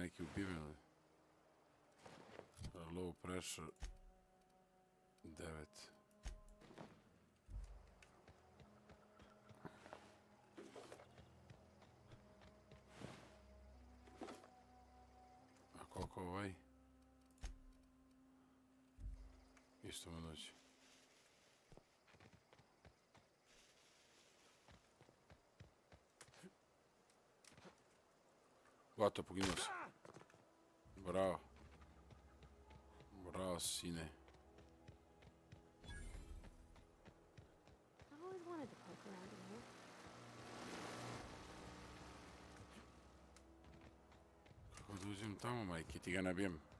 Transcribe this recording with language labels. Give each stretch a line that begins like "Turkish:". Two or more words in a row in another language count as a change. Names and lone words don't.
English: pive. Low pressure.
Croatian: 9. A koliko ovaj? Isto mu doći. Gotovo, poginuo sam. Bravo. Bravo, sine.
English: I've always wanted to poke around in here.
Croatian: Kako da uđem tamo, majke, ti ga nabijem.